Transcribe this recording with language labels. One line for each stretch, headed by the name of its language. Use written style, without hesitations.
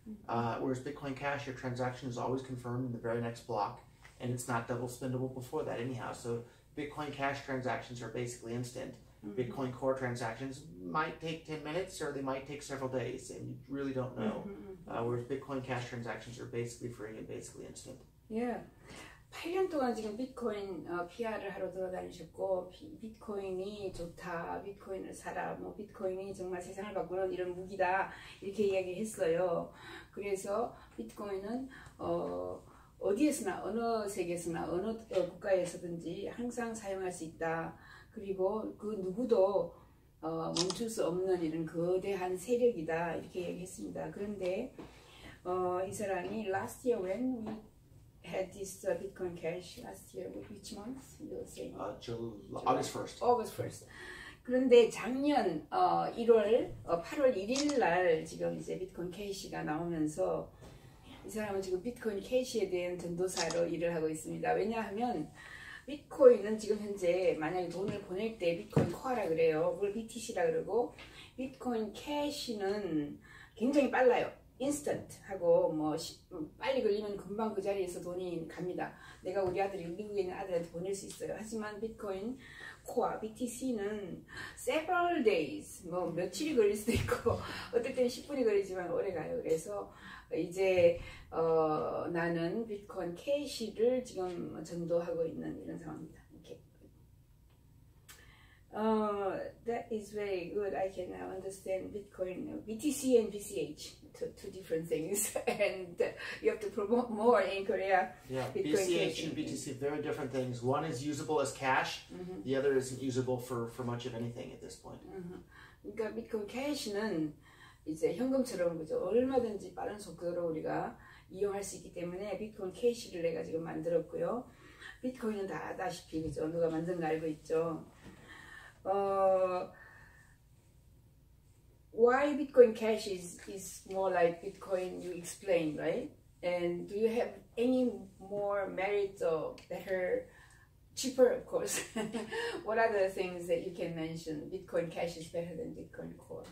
English: Whereas Bitcoin Cash, your transaction is always confirmed in the very next block, and it's not double spendable before that anyhow. So Bitcoin Cash transactions are basically instant. Bitcoin Core transactions might take 10 minutes or they might take several days, and you really don't know. Whereas Bitcoin Cash transactions are basically free and basically instant. Yeah.
Korean: 8년 동안 지금 비트코인 PR을 하러 돌아다니셨고, 비트코인이 좋다, 비트코인을 사라, 비트코인이 정말 세상을 바꾸는 이런 무기다 이렇게 이야기했어요. 그래서 비트코인은 어디에서나 어느 세계에서나 어느 국가에서든지 항상 사용할 수 있다. 그리고 그 누구도 멈출 수 없는 이런 거대한 세력이다 이렇게 얘기했습니다. 그런데 이 사람이
English: last year when we had this Bitcoin Cash last year, which month you were saying? August 1st. August 1st.
Korean: 그런데 작년 8월 1일 날 지금 이제 비트코인 캐시가 나오면서 이 사람은 지금 비트코인 캐시에 대한 전도사로 일을 하고 있습니다. 왜냐하면 비트코인은 지금 현재 만약에 돈을 보낼 때 비트코인 코어라 그래요. 그걸 BTC라 그러고, 비트코인 캐시는 굉장히 빨라요. 인스턴트 하고 빨리 걸리면 금방 그 자리에서 돈이 갑니다. 내가 우리 아들이 미국에 있는 아들한테 보낼 수 있어요. 하지만 비트코인 코어 BTC는
English: several days,
Korean: 뭐 며칠이 걸릴 수도 있고 어떨 때는 10분이 걸리지만 오래 가요. 그래서 이제 나는 비트코인 캐시를 지금 전도하고 있는 이런 상황입니다. 이렇게.
English: That is very good. I can now understand Bitcoin, BTC and BCH, two different things, and you have to promote more in Korea. Yeah, Bitcoin BCH cash. and BTC, very different things. One is usable as cash, the other isn't usable for much of anything at this point.
Korean: 그러니까 비트코인 캐시는 이제 현금처럼 그죠 얼마든지 빠른 속도로 우리가 이용할 수 있기 때문에 비트코인 캐시를 내가 지금 만들었고요. 비트코인은 다 아다시피 그죠 누가 만든 거 알고 있죠.
English: Why Bitcoin Cash is more like Bitcoin you explained, right? And do you have any more merit or better, cheaper of course? What are the things that you can mention? Bitcoin Cash is better than Bitcoin Core.